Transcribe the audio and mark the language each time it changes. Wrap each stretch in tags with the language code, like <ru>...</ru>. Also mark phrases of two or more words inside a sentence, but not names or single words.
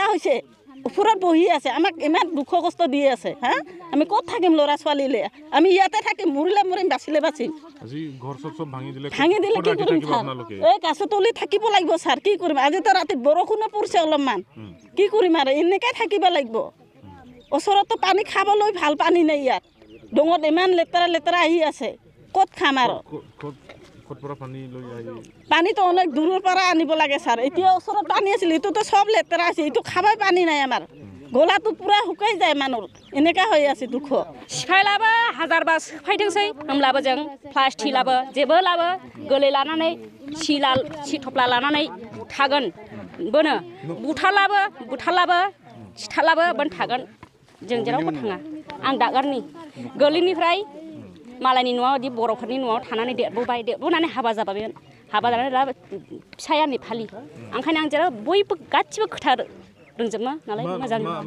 <as>হৈছে ওপৰত বহি আছে আমাক ইমান দুখ কষ্ট দি আছে হা আমি ক'ত থাকিম ল'ৰা ছোৱালীলৈ আমি ইয়াতে থাকিম মৰিলে মৰিম বাচিলে বাচিম ভাঙি দিলে কি কৰিম ছাৰ এই গাছৰ তলি থাকিব লাগিব ছাৰ কি কৰিম আজিতো ৰাতি বৰষুণো পৰিছে অলপমান কি কৰিম আৰু এনেকৈ থাকিব লাগিব ওচৰতো পানী খাবলৈ ভাল পানী নাই ইয়াত ডঙত ইমান লেতেৰা আহি আছে ক'ত খাম আৰু পানীটো অনেক দূৰৰ পৰা আনিব লাগে ছাৰ এতিয়া ওচৰত পানী আছিল এইটোতো চব লেতেৰা আছে এইটো খাবই পানী নাই আমাৰ গলাটো পুৰা শুকাই যায় মানুহৰ এনেকুৱা হৈ আছে দুখ</as> <brx>सिफायलाबो हाजारबा सिफायथोंसै होमब्लाबो जों प्लास्टिक लाबो जेबो लाबो गोलै लानानै सिथफ्ला लानानै थागोन बोनो बुथारलाबो सिथारलाबो बोन थागोन जों जेरावबो थाङा आं दागारनि गोलैनिफ्राय मालायनि न'आव बिदि बर'फोरनि न'आव थानानै देरबोनानै हाबा जाबायमोन हाबा जानानै दा फिसाया नेफालि ओंखायनो आं जेराव बयबो गासिबो खोथा रोंजोबो नालाय मोजां</brx>